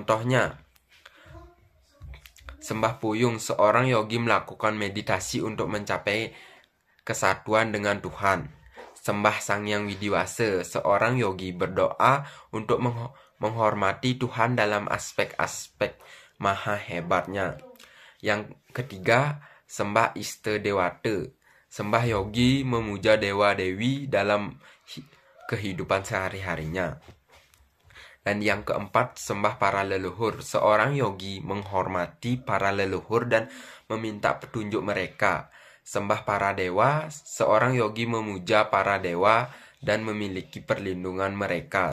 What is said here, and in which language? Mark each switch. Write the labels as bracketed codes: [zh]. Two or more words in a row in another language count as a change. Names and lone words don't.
[id] Contohnya, Sembah Puyung, seorang yogi melakukan meditasi untuk mencapai kesatuan dengan Tuhan. Sembah Sang Hyang Widiwasa, seorang yogi berdoa untuk menghormati Tuhan dalam aspek-aspek maha hebatnya. Yang ketiga, sembah Iste Dewata. Sembah yogi memuja dewa-dewi dalam kehidupan sehari-harinya. Dan yang keempat, sembah para leluhur. Seorang yogi menghormati para leluhur dan meminta petunjuk mereka. Sembah para dewa, seorang yogi memuja para dewa dan memiliki perlindungan mereka.